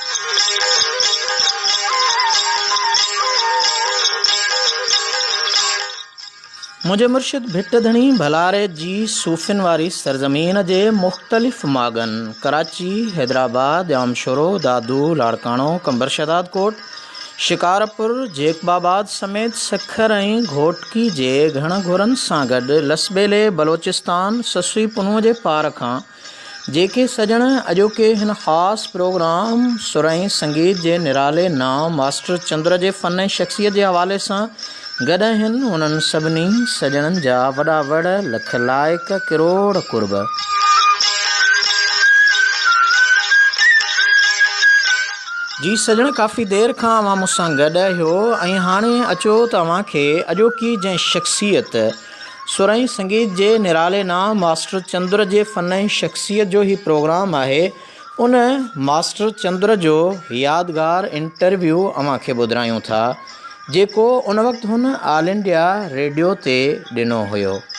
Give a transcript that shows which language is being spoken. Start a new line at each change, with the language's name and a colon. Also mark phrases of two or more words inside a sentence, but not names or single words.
Sindhi: मुंहिंजे मुर्शिद भिट धणी भलारे जी सूफ़िन वारी सरज़मीन जे मुख़्तलिफ़ मागनि कराची हैदराबाद जामशोरो दादू लाड़काणो कंबर शहदादकोट शिकारपुर जेकबाबाद समेत सखर ऐं घोटकी जे घण घुरनि सां गॾु लसबेले बलोचिस्तान ससुई पुनूअ जे पार खां जेके सजण अॼोके हिन ख़ासि प्रोग्राम सुर ऐं संगीत जे निराले नाम मास्टर चंद्र जे फ़न ऐं शख़्सियत जे हवाले सां गॾु आहिनि उन्हनि सभिनी सजणनि जा वॾा वड़ लख लाइक किरोड़ कुर्ब। जी सजण काफ़ी देरि खां अवां मूंसां गॾु आहियो ऐं हाणे अचो तव्हांखे अॼोकी जंहिं शख़्सियत सुर ऐं संगीत जे निराले नाम मास्टर चंद्र जे फ़न ऐं शख़्सियत जो ही प्रोग्राम आहे उन मास्टर चंद्र जो यादगार इंटरव्यू अव्हांखे ॿुधायूं था जेको उन वक़्तु हुन ऑल इंडिया रेडियो ते ॾिनो हुयो।